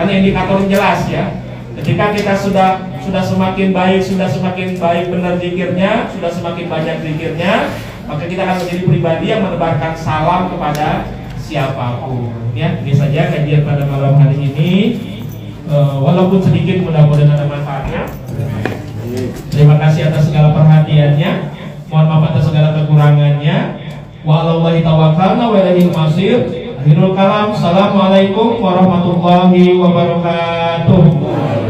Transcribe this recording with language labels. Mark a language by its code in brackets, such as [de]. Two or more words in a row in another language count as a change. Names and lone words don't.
[id] Karena indikator jelas, ya. Ketika kita sudah semakin baik benar zikirnya, sudah semakin banyak zikirnya, maka kita akan menjadi pribadi yang menebarkan salam kepada siapapun, ya. Ini saja kajian pada malam hari ini. Walaupun sedikit, mudah-mudahan ada manfaatnya. Terima kasih atas segala perhatiannya. Mohon maaf atas segala kekurangannya. [ar] وعلى الله توكلنا وإليه المصير. آخر الكلام، السلام عليكم ورحمة الله وبركاته.